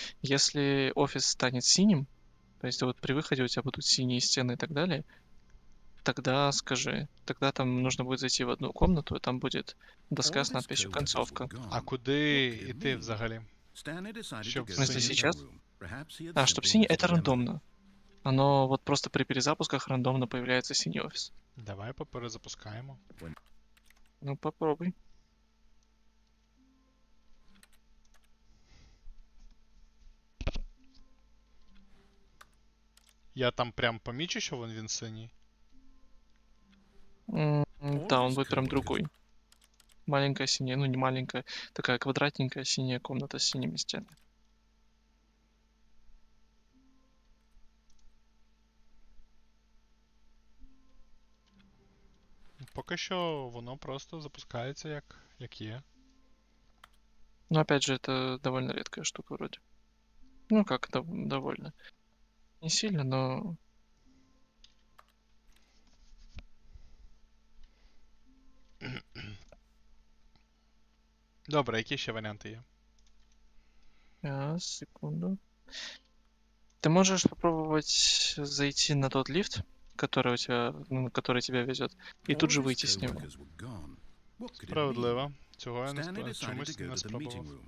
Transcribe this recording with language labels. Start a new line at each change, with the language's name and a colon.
Russian: Если офис станет синим, то есть вот при выходе у тебя будут синие стены и так далее, тогда скажи. Тогда там нужно будет зайти в одну комнату, и там будет доска с надписью «Концовка».
Ukrainian: А куди йти взагалі? Щоб
Russian: В смысле,
Ukrainian: синій
Russian: сейчас?
English: Perhaps
Russian: А, чтобы синий, это рандомно. Оно вот просто при перезапусках рандомно появляется синий офис.
Ukrainian: Давай поперезапускаємо.
Russian: Ну, попробуй.
Ukrainian: Я там прям помічу, що він синій?
Russian: Да, он будет прям другой. Маленькая синяя, ну не маленькая, такая квадратненькая синяя комната с синими стенами.
Ukrainian: Поки що воно просто запускається як є.
Russian: Но опять же, это довольно редкая штука вроде. Ну как, довольно. Не сильно, но...
Ukrainian: Добре, які ще варіанти є?
Russian: Секунду. Ты можешь попробовать зайти на тот лифт, который у тебя, который тебя везет, и тут же выйти с него.
Ukrainian: Справедливо. Цього я чомусь не спробував.